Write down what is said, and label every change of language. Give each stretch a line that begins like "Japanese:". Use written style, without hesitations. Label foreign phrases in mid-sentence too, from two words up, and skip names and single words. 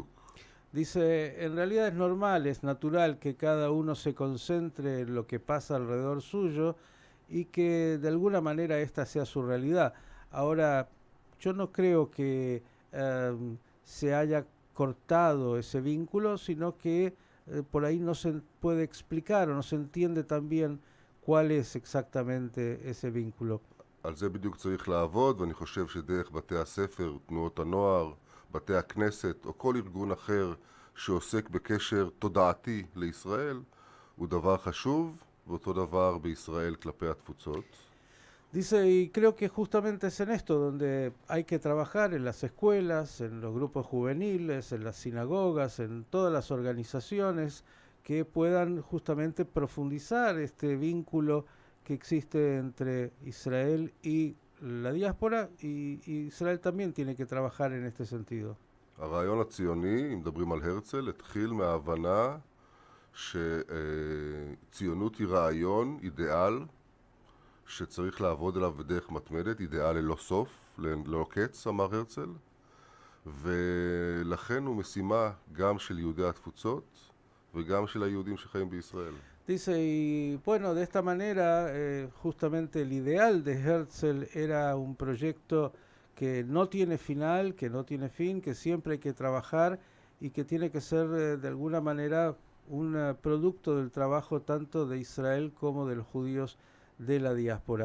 Spanish: Dice, en realidad es normal, es natural que cada uno se concentre en lo que pasa alrededor suyo y que de alguna manera esta sea su realidad. Ahora, yo no creo que se haya cortado ese vínculo, sino que por ahí no se puede explicar o no se entiende también cuál es exactamente ese vínculo.
Hebrew: על זה בדיוק צריך לעבוד, ואני חושב שדרך בתי הספר, תנועות הנוער, בתי הכנסת או כל ארגון אחר שעוסק בקשר תודעתי לישראל הוא דבר חשוב, ואותו דבר בישראל כלפי התפוצות.
Spanish: Dice, y creo que justamente es en esto donde hay que trabajar, en las escuelas, en los grupos juveniles, en las sinagogas, en todas las organizaciones que puedan justamente profundizar este vínculo que existe entre Israel y la diáspora, y Israel también tiene que trabajar en este sentido.
Hebrew: הרעיון הציוני, אם מדברים על הרצל, התחיל מההבנה שציונות היא רעיון, אידיאל, שצריך לעבוד עליו בדרך מתמדת, אידיאל ללא סוף, ללא קץ, אמר הרצל, ולכן הוא משימה גם של יהודי התפוצות וגם של היהודים שחיים בישראל.
Spanish: Dice, y bueno, de esta manera, justamente el ideal de Herzl era un proyecto que no tiene final, que no tiene fin, que siempre hay que trabajar y que tiene que ser de alguna manera un producto del trabajo tanto de Israel como de los judíos de la diáspora.